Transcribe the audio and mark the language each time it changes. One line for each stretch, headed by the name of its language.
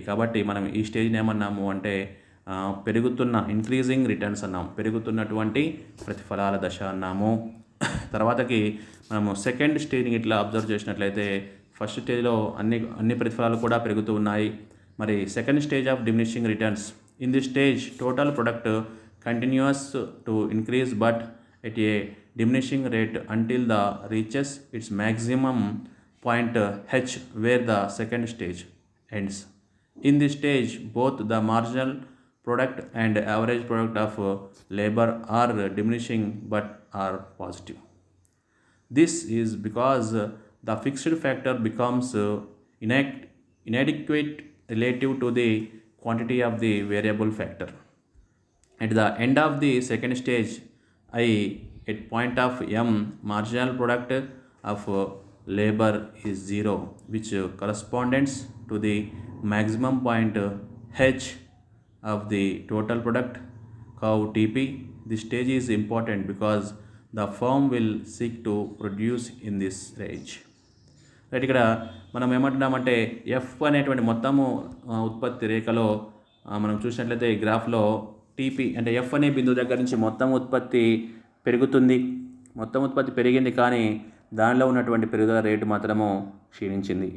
Telugu: కాబట్టి మనం ఈ స్టేజ్ని ఏమన్నాము అంటే పెరుగుతున్న ఇంక్రీజింగ్ రిటర్న్స్ అన్నాము, పెరుగుతున్నటువంటి ప్రతిఫలాల దశ అన్నాము. తర్వాతకి మనము సెకండ్ స్టేజ్ని ఇట్లా అబ్జర్వ్ చేసినట్లయితే ఫస్ట్ స్టేజ్లో అన్ని ప్రతిఫలాలు కూడా పెరుగుతూ ఉన్నాయి.
English: మరి second stage of diminishing returns. In this stage total product continues to increase but at a diminishing rate until the reaches its maximum point h where the second stage ends. In this stage both the marginal product and average product of labor are diminishing but are positive. This is because the fixed factor becomes inadequate relative to the quantity of the variable factor. At the end of the second stage, at point of m, marginal product of labor is 0, which corresponds to the maximum point h of the total product curve TP. This stage is important because the firm will seek to produce in this range.
Telugu: Right, ఇక్కడ మనం ఏమంటున్నామంటే F అనేటువంటి మొత్తము ఉత్పత్తి రేఖలో మనం చూసినట్లయితే ఈ గ్రాఫ్లో TP అంటే ఎఫ్ అనే బిందువు దగ్గర నుంచి మొత్తం ఉత్పత్తి పెరుగుతుంది. మొత్తం ఉత్పత్తి పెరిగింది కానీ దానిలో ఉన్నటువంటి పెరుగుదల రేటు మాత్రము క్షీణించింది.